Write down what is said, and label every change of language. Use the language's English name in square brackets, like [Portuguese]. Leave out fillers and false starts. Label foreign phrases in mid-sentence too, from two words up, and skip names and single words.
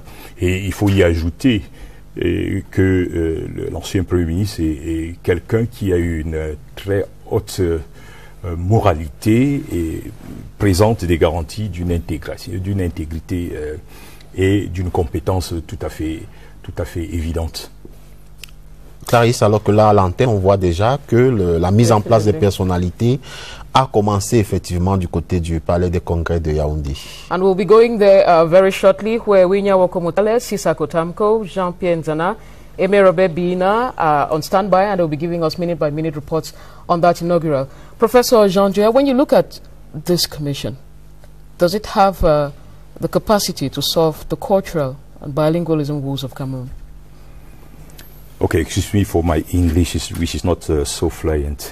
[French] Et il faut y ajouter que l'ancien Premier ministre est quelqu'un qui a eu une très haute moralité et présente des garanties d'une intégrité et d'une compétence tout à fait évidente. Clarisse, alors que là à l'antenne on voit déjà que la mise en place des personnalités a commencé effectivement du côté du Palais des Congrès de Yaoundé. [English] And we'll be going there very shortly, where Winya Wokomotale, Sissako Tamko, Jean-Pierre Nzana, Aimé Robert Bina are on standby, and they'll be giving us minute-by-minute reports on that inaugural. Professor Jean-Joya, when you look at this commission, does it have the capacity to solve the cultural and bilingualism woes of Cameroon? Okay, excuse me for my English, which is not so fluent.